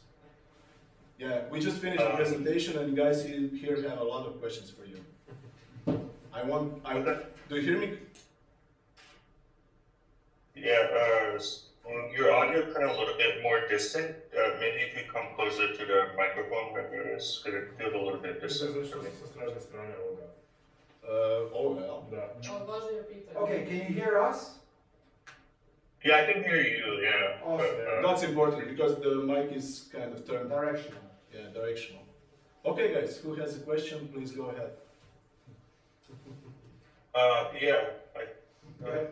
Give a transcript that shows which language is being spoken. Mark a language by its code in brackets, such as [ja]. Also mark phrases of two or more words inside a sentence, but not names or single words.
[en] Yeah, we just finished the presentation, and you guys here have a lot of questions for you. Do you hear me? Yeah, your audio kind of a little bit more distant. Maybe if you come closer to the microphone, maybe it's going to feel a little bit distant for me. [hr] Sa stražne strane ovoga. Ovoga, jel? Da. Ali važno je pitanje. [en] Okay, can you hear us? Yeah, I can hear you, yeah. Awesome. That's important because the mic is kind of turned. Directional. Yeah, directional. Okay, guys, who has a question? Please go ahead. Yeah. Go ahead.